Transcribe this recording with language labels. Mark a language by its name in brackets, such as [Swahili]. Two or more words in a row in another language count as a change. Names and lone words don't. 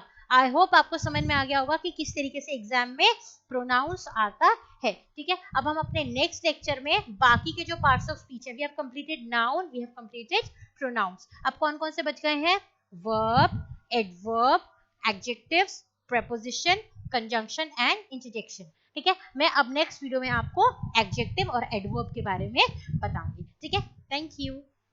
[English] I hope [Hindi] आपको समझ में आ गया होगा कि किस तरीके से एग्जाम में प्रोनाउंस आता है, ठीक है। अब हम अपने [English] next lecture [Hindi] में बाकी के जो [English] parts of speech [Hindi] है, [English] we have completed noun, we have completed pronouns, [Hindi] अब कौन कौन से बच गए हैं, [English] verb, adverb, adjectives, preposition, conjunction and interjection, [Hindi] ठीक है। मैं अब [English] next video [Hindi] में आपको एडजेक्टिव और एडवर्ब के बारे में बताऊंगी, ठीक है। [English] thank you.